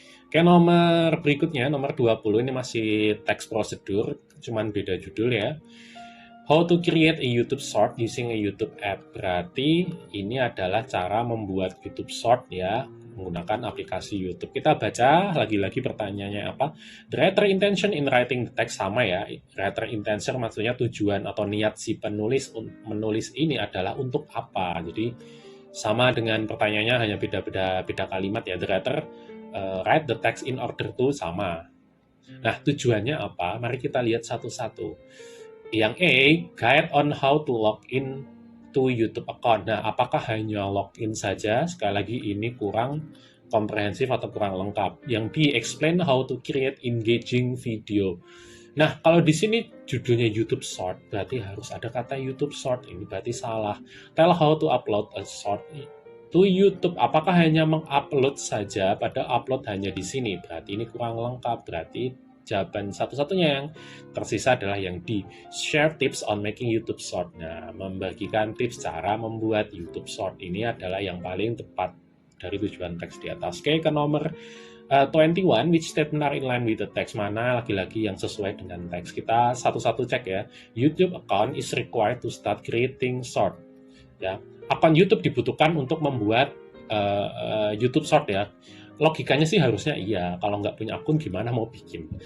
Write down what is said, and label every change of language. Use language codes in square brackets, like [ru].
[id] Oke, nomor berikutnya, nomor 20, ini masih text procedure, cuman beda judul ya. [en] How to create a YouTube short using a YouTube app. [id] Berarti ini adalah cara membuat YouTube short ya, menggunakan aplikasi YouTube. Kita baca lagi-lagi pertanyaannya apa. [en] The writer intention in writing the text [id] sama ya. Writer intention maksudnya tujuan atau niat si penulis menulis ini adalah untuk apa. Jadi sama dengan pertanyaannya, hanya beda kalimat ya. [en] The writer write the text in order to [id] sama. Nah, tujuannya apa? Mari kita lihat satu-satu. Yang A, [en] guide on how to log in to YouTube account. [id] Nah, apakah hanya login saja? Sekali lagi ini kurang komprehensif atau kurang lengkap. Yang B, [en] explain how to create engaging video. [id] Nah, kalau di sini judulnya YouTube Short, berarti harus ada kata YouTube Short. Ini berarti salah. [en] Tell how to upload a short to YouTube. [id] Apakah hanya mengupload saja? Padahal upload hanya di sini. Berarti ini kurang lengkap. Berarti jawaban satu-satunya yang tersisa adalah yang D. [en] Share tips on making YouTube Short. [id] Nah, membagikan tips cara membuat YouTube Short ini adalah yang paling tepat dari tujuan teks di atas. Oke, ke nomor 21, [en] which statement are in line with the text? [id] Mana lagi-lagi yang sesuai dengan teks? Kita satu-satu cek ya. [en] YouTube account is required to start creating short. [id] Ya, akun YouTube dibutuhkan untuk membuat YouTube Short ya. Logikanya sih harusnya iya. Kalau nggak punya akun gimana mau bikin?